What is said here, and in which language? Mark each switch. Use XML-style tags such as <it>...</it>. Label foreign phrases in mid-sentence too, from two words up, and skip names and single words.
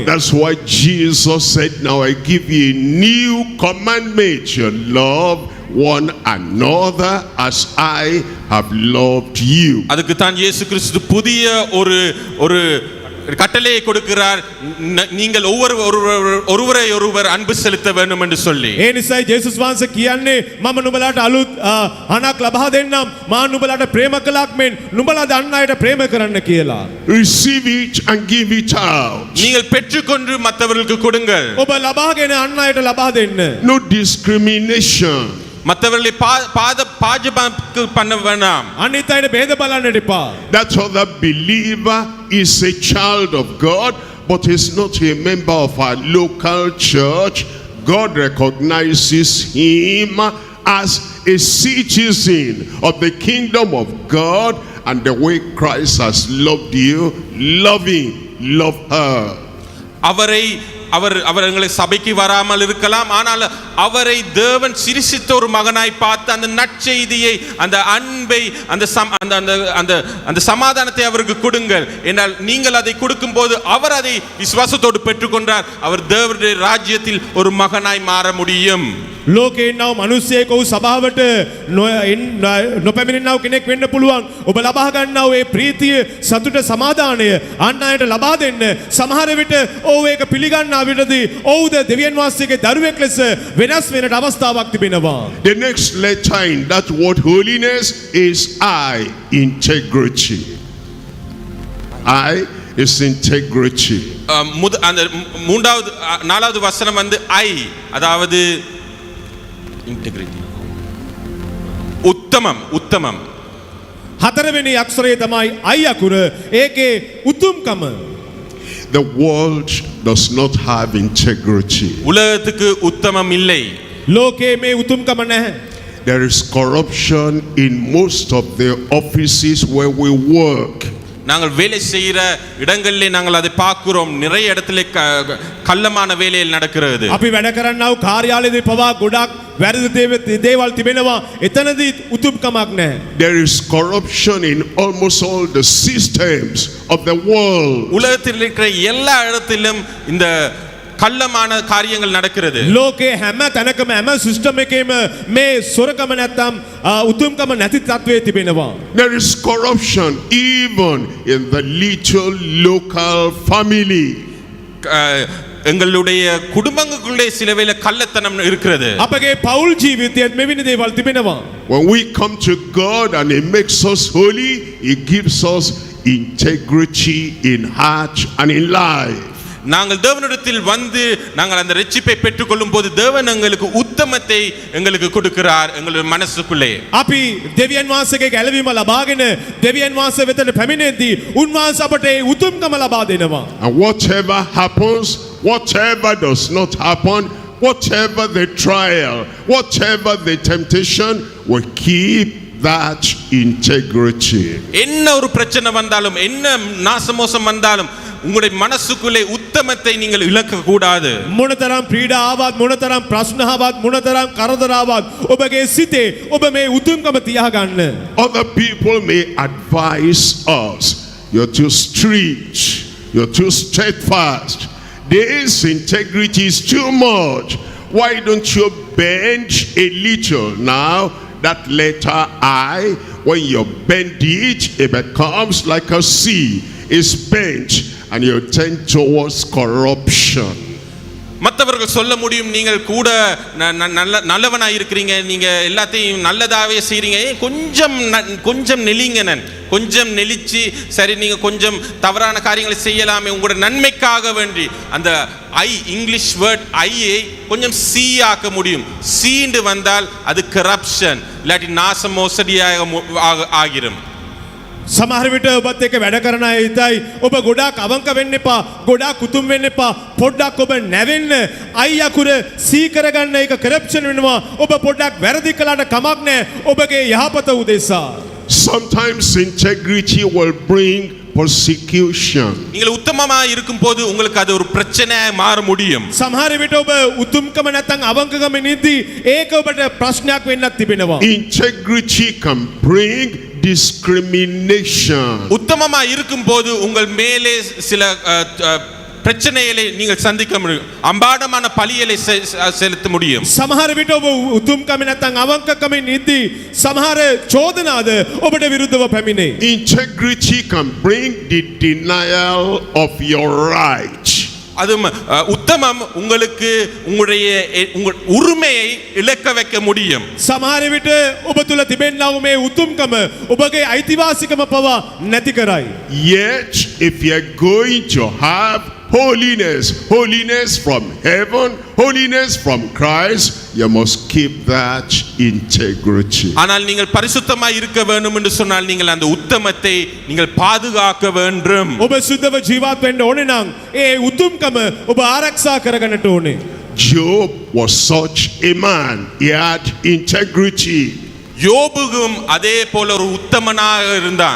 <en>That's why Jesus said, now I give you a new commandment, you love one another as I have loved you.</en> <ta>அதுக்கு தான் இயேசு கிறிஸ்து புதிய ஒரு கட்டளையை கொடுக்கிறார், நீங்கள் ஒருவரை ஒருவர் அன்பு செலுத்த வேண்டும் என்று சொல்லி.</ta> <si>ඒ නිසායි ජේසුස් වහන්සේ කියන්නේ මම නුඹලාට අලුත් අණක් ලබා දෙන්නම්, මා නුඹලාට ප්‍රේම කළක් මෙන් නුඹලා අන් අයට ප්‍රේම කරන්න කියලා.</si> <en>Receive it and give it out.</en> <ta>நீங்கள் பெற்றுக்கொண்டு மற்றவர்களுக்கு கொடுங்கள்.</ta> <si>ඔබ ලබාගෙන අන් අයට ලබා දෙන්න.</si> <en>No discrimination.</en> <ta>மற்றவர்களை பாஜபாக்கு பண்ண வேண்டாம்.</ta> <si>අනිත් අයට ભેද බලන්නට එපා.</si> <en>That other believer is a child of God, but is not a member of our local church. God recognizes him as a citizen of the kingdom of God, and the way Christ has loved you, love him, love her.</en> <ta>அவர்களை சபைக்கு வராமல் இருக்கலாம், ஆனால் அவரை தேவன் சிரிசித்த ஒரு மகனாய் பார்த்து அந்த நற்செய்தியை, அந்த அன்பை, அந்த சமாதானத்தை அவருக்கு கொடுங்கள். என்றால் நீங்கள் அதை கொடுக்கும் போது அவர் அதை விசுவாசத்தோடு பெற்றுக்கொண்டார். அவர் தேவனுடைய ராஜ்யத்தில் ஒரு மகனாய் மாற முடியும்.</ta> <si>ලෝකේ ඉන්නව මිනිස්සෙක් ඔව් සභාවට නොපැමිණෙන්නව කෙනෙක් වෙන්න පුළුවන්. ඔබ ලබා ගන්නව ඒ ප්‍රීතිය, සතුට, සමාදානය අන් අයට ලබා දෙන්න. සමහර විට ඔව් ඒක පිළිගන්නා විටදී ඔව්ද දෙවියන් වහන්සේගේ දරුවෙක් ලෙස වෙනස් වෙනට අවස්ථාවක් තිබෙනවා.</si> <en>The next letter in that word holiness is I, integrity. I is integrity.</en> <ta>அந்த மூன்றாவது நாலாவது வசனம் வந்து I, அதாவது integrity,</ta> <si>උත්තමම්. හතරවෙනි අක්ෂරය තමයි I අකුර. ඒකේ උතුම්කම.</si> <en>The world does not have integrity.</en> <ta>உலகத்துக்கு உத்தமம் இல்லை.</ta> <si>ලෝකේ මේ උතුම්කම නැහැ.</si> <en>There is corruption in most of the offices where we work.</en> <ta>நாங்கள் வேலை செய்கிற இடங்களிலே நாங்கள் அதை பார்க்கிறோம். நிறைய இடத்துல கள்ளமான வேலைகள் நடக்கிறது.</ta> <si>අපි වැඩ කරන්නව කාර්යාලයේදී පවා ගොඩක් වැරදි දේවල් තිබෙනවා. එතනදී උතුම්කමක් නැහැ.</si> <en>There is corruption in almost all the systems of the world.</en> <ta>உலகத்தில் இருக்கிற எல்லா இடத்திலும் இந்த கள்ளமான காரியங்கள் நடக்கிறது.</ta> <si>ලෝකේ හැම තැනකම හැම සිස්ටම් එකේම මේ සොරකම නැත්තම් උතුම්කම නැති තත්වයේ තිබෙනවා.</si> <en>There is corruption even in the little local family.</en> <ta>எங்களுடைய குடும்பங்களுக்குள்ளே சில வேளை கள்ளத்தனம் இருக்கிறது.</ta> <si>අපගේ පෞල් ජීවිතයේත් මෙවැනි දේවල් තිබෙනවා.</si> <en>When we come to God and he makes us holy, he gives us integrity in heart and in life.</en> <ta>நாங்கள் தேவனிடத்தில் வந்து நாங்கள் அந்த ரட்சிப்பை பெற்றுக்கொள்ளும் போது தேவன் எங்களுக்கு உத்தமத்தை எங்களுக்கு கொடுக்கிறார் எங்களுடைய மனசுக்குள்ளே.</ta> <si>අපි දෙවියන් වහන්සේගේ ගැලවීම ලබාගෙන දෙවියන් වහන්සේ වෙතට පැමිණෙද්දී උන්වහන්සේ අපට ඒ උතුම්කම ලබා දෙනවා.</si> <en>And whatever happens, whatever does not happen, whatever the trial, whatever the temptation, will keep that integrity.</en> <ta>என்ன ஒரு பிரச்சனை வந்தாலும், என்ன நாசமோசம் வந்தாலும், உங்களுடைய மனசுக்குள்ளே உத்தமத்தை நீங்கள் இழக்க கூடாது.</ta> <si>මොනතරම් පීඩා ආවත්, මොනතරම් ප්‍රශ්න ආවත්, මොනතරම් කරදර ආවත් ඔබගේ සිතේ ඔබ මේ උතුම්කම තියාගන්න.</si> <en>Other people may advise us, you're too strict, you're too steadfast, this integrity is too much, why don't you bend a little? Now that letter I, when you bend it, it becomes like a C. It's bent and you tend towards corruption.</en> <ta>மற்றவர்கள் சொல்ல முடியும், நீங்கள் கூட நல்லவனாக இருக்கிறீங்க, நீங்கள் எல்லாத்தையும் நல்லதாகவே செய்கிறீங்க, கொஞ்சம் நெளிங்க, கொஞ்சம் நெளிச்சு சரி நீங்கள் கொஞ்சம் தவறான காரியங்களை செய்யலாமே உங்களோட நன்மைக்காக வேண்டி. அந்த ஐ,</ta> <en>English word</en> <ta>ஐயை கொஞ்சம் சி ஆக்க முடியும். சீண்டு வந்தால் அது கரப்ஷன், இல்லாட்டி நாச மோசடியாக ஆகிரும்.</ta> <si>සමහර විට ඔබත් එක්ක වැඩ කරන අය හිතයි ඔබ ගොඩාක් අවංක වෙන්න එපා, ගොඩාක් උතුම් වෙන්න එපා, පොඩ්ඩක් ඔබ නැවෙන්න. අයි අකුර සී කරගන්න එක කරප්ෂන් වෙනවා. ඔබ පොඩ්ඩක් වැරදි කළාට කමක් නැහැ ඔබගේ යහපත උදෙසා.</si> <en>Sometimes integrity will bring persecution.</en> <ta>நீங்கள் உத்தமமா இருக்கும்போது உங்களுக்கு அது ஒரு பிரச்சனையாக மாற முடியும்.</ta> <si>සමහර විට ඔබ උතුම්කම නැත්නම් අවංකකම නිදි ඒක ඔබට ප්‍රශ්නයක් වෙන්නත් තිබෙනවා.</si> <en>Integrity can bring discrimination.</en> <ta>உத்தமமா இருக்கும்போது உங்கள் மேலே சில பிரச்சனைகளை நீங்கள் சந்திக்க முடியும் அம்பாடமான பலிகளை செலுத்த முடியும்</ta> <si>සමහර විට ඔබ උතුම්කම නැත්නම් අවංකකමින් ඉද්දී සමහර චෝදනාද ඔබට විරුද්ධව පැමිණේ.</si> <en>Integrity can bring the denial of your right.</en> <ta>அது உத்தமம் உங்களுக்கு உங்களுடைய உரிமையை இழக்க வைக்க முடியும்.</ta> <si>සමහර විට ඔබ තුල තිබෙනා වූ මේ උතුම්කම ඔබගේ අයිතිවාසිකම පවා නැති කරයි.</si> <en>Yet if you are going to have holiness from heaven, holiness from Christ, you must keep that integrity.</en> <ta>ஆனால் நீங்கள் பரிசுத்தமாய் இருக்க வேண்டும் என்று சொன்னால் நீங்கள் அந்த உத்தமத்தை நீங்கள் பாதுகாக்க வேண்டும்.</ta> <si>ඔබ සුද්ධව ජීවත් වෙන්න ඕනේ නම් ඒ උතුම්කම ඔබ ආරක්ෂා කරගන්නට ඕනේ.</si> <en>Job was such a man. He had integrity.</en> <ta>யோபுவும் அதே போல ஒரு உத்தமனாக இருந்தான்.</ta>